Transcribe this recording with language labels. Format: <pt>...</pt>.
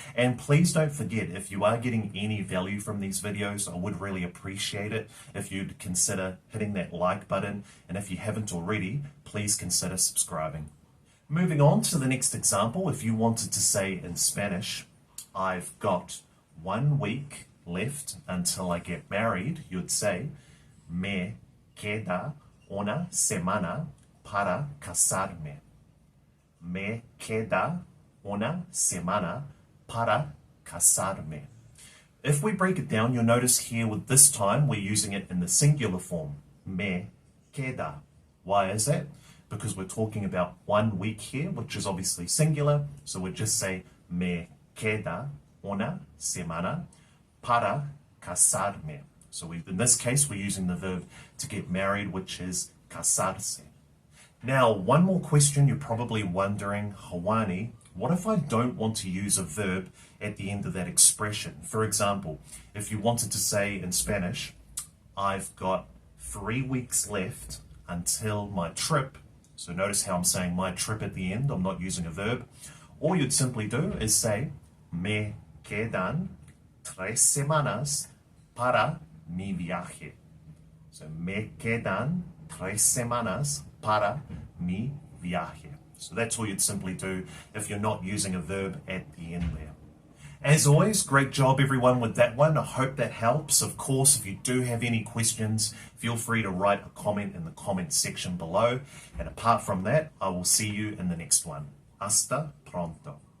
<en>And please don't forget, if you are getting any value from these videos, I would really appreciate it if you'd consider hitting that like button. And if you haven't already, please consider subscribing. Moving on to the next example, if you wanted to say in Spanish, I've got 1 week left until I get married, you'd say,</en> <es>me queda una semana para casarme. Me queda una semana para casarme.</es> <en>If we break it down, you'll notice here with this time, we're using it in the singular form.</en> <es>Me queda.</es> <en>Why is that? Because we're talking about 1 week here, which is obviously singular. So we'd just say,</en> <es>me queda una semana para casarme.</es> <en>So in this case, we're using the verb to get married, which is casarse. Now, one more question you're probably wondering, Hawani, what if I don't want to use a verb at the end of that expression? For example, if you wanted to say in Spanish, I've got 3 weeks left until my trip. So notice how I'm saying my trip at the end. I'm not using a verb. All you'd simply do is say,</en> <es>me quedan 3 semanas para mi viaje. So me quedan 3 semanas para mi viaje.</es> <en>So that's all you'd simply do if you're not using a verb at the end there. As always, great job everyone with that one. I hope that helps. Of course, if you do have any questions, feel free to write a comment in the comment section below. And apart from that, I will see you in the next one.</en> <es>Hasta pronto.</es>